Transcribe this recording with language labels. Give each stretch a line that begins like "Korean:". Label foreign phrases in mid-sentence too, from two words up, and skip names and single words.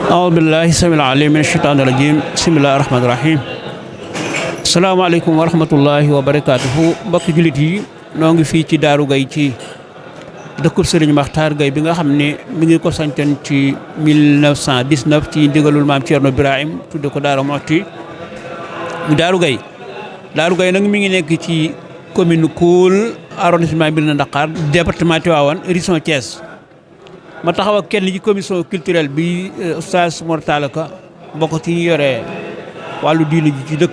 Arabic: أعوذ بالله السميع العليم من الشيطان الرجيم بسم الله الرحمن الرحيم السلام عليكم ورحمة الله وبركاته
Wolof: mbokki jullit yi noo ngi fii ci Daaru Gaye ci dëkkub Serigne Makhtar Gaye bi nga xam ne mi ngi ko santoon ci 1919 ci ndigalul maam Thierno Birahim tudde ko Daaru Muxti Daaru Gaye nag mi ngi nekk ci commune Koul arrondissement Mérina Dakhar département Tivaouane région Thiès ma taxaw ak kenn ci
French: commission culturelle
Wolof: bi Oustaz Mor Talla Ka bokk ci ñu yore wàllu diine ji ci